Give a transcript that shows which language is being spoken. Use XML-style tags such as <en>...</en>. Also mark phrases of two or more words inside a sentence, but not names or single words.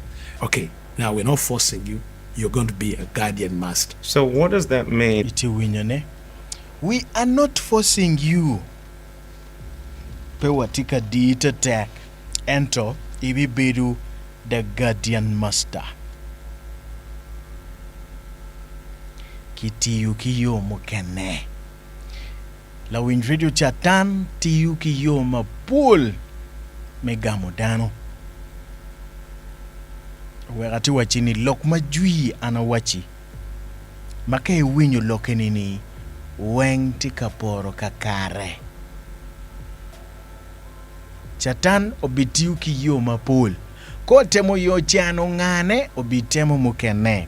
<en>Okay, now we're not forcing you. You're going to be a guardian master. So what does that mean? We are not forcing you.</en> <ach>Pewatika diita tag ento ibibidu</ach> <en>the guardian master.</en> <ach>Kitiyu kiyo mukene. La windradio chatan tiyu kiyo mapul megamodano. Wegati wachini lok majui anawachi. Make winyo lokenini weng tikaporo kakare. Chatan obitiu kiyo mapul. Kotemo yo chano ngane obitemo mukene.</ach>